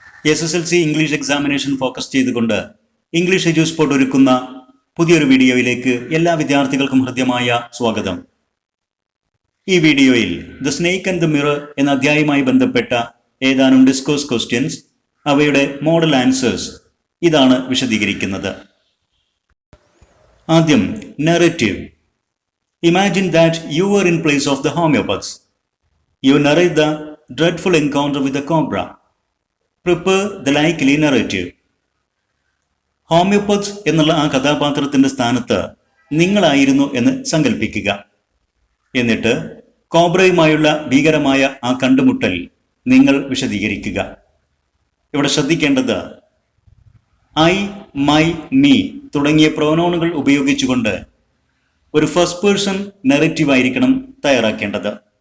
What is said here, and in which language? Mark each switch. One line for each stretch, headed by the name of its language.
Malayalam: SSLC English examination focus ചെയ്തുകൊണ്ട് English എഡ്യൂസ്പോട്ട് ഒരുക്കുന്ന പുതിയൊരു വീഡിയോയിലേക്ക് എല്ലാ വിദ്യാർത്ഥികൾക്കും ഹൃദ്യമായ സ്വാഗതം. ഈ വീഡിയോയിൽ the snake and the mirror എന്ന അധ്യായവുമായി ബന്ധപ്പെട്ട ഏതാനും ഡിസ്കോഴ്സ് ക്വസ്റ്റ്യൻസ്, അവയുടെ മോഡൽ ആൻസേഴ്സ് ഇതാണ് വിശദീകരിക്കുന്നത്. ആദ്യം narrative.
English: Imagine that you were in place of the homeopaths. You narrate the dreadful encounter with the cobra. Prepare the likely narrative.
Malayalam: Homeopaths എന്നുള്ള ആ കഥാപാത്രത്തിന്റെ സ്ഥാനത്ത് നിങ്ങളായിരുന്നു എന്ന് സങ്കല്പിക്കുക. എന്നിട്ട് കോബ്രയുമായുള്ള ഭീകരമായ ആ കണ്ടുമുട്ടൽ നിങ്ങൾ വിശദീകരിക്കുക. ഇവിടെ ശ്രദ്ധിക്കേണ്ടത് ഐ, മൈ, മീ തുടങ്ങിയ പ്രൊനൗണുകൾ ഉപയോഗിച്ചുകൊണ്ട് ഒരു ഫസ്റ്റ് പേഴ്സൺ നെറേറ്റീവ് ആയിരിക്കണം തയ്യാറാക്കേണ്ടത്.